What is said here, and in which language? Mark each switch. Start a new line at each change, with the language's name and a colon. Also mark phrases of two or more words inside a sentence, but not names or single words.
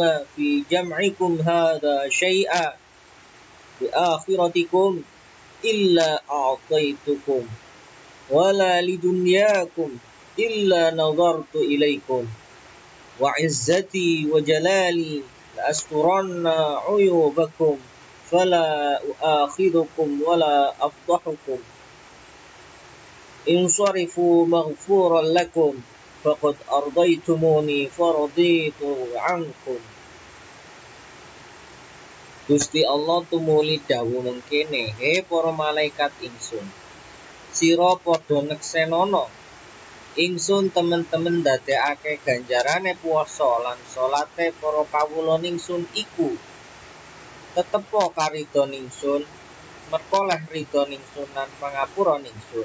Arabic: في جمعكم هذا شيئا بآخرتكم إلا أعطيتكم ولا لدنياكم إلا نظرت إليكم وعزتي وجلالي لأسترن عيوبكم فلا أؤاخذكم ولا أفضحكم انصرفوا مغفورا لكم فقد أرضيتموني فرضيت عنكم.
Javanese: Gusti Allah tumuli dawuh mengkene, "He para malaikat ingsun, sira padha neksenana ingsun temen-temen ndadekake ganjarane puasa lan salate para kawula ningsun iku tetepa karidho ningsun, merkoleh ridho ningsun lan pangapura ningsun.